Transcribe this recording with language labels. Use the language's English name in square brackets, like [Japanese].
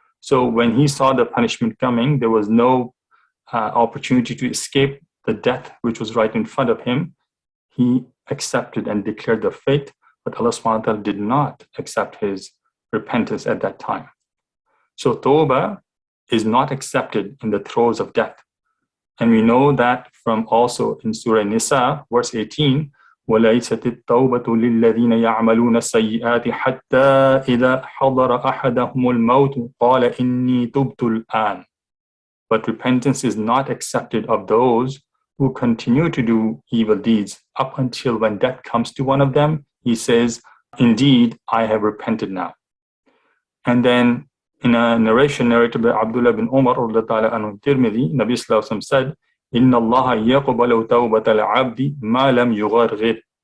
[English] So when he saw the punishment coming, there was no opportunity to escape the death which was right in front of him. He accepted and declared the faith, but Allah subhanahu wa ta'ala did not accept his repentance at that time. So tawbah is not accepted in the throes of death. And we know that from also in Surah Nisa, verse 18, [Arabic] وَلَيْسَتِ التَّوْبَةُ لِلَّذِينَ يَعْمَلُونَ السَّيِّئَاتِ حَتَّى إِذَا حَضَرَ أَحَدَهُمُ الْمَوْتُ قَالَ إِنِّي تُبْتُ الْآنَ. [English] But repentance is not accepted of those who continue to do evil deeds up until when death comes to one of them. He says, indeed, I have repented now. And then in a narration narrated by Abdullah bin Umar anhu Tirmidhi, Nabi Sallallahu Alaihi Wasallam said, [Arabic] Inna Allah yaqbalu tawbat al-abdi ma lam yugharghir.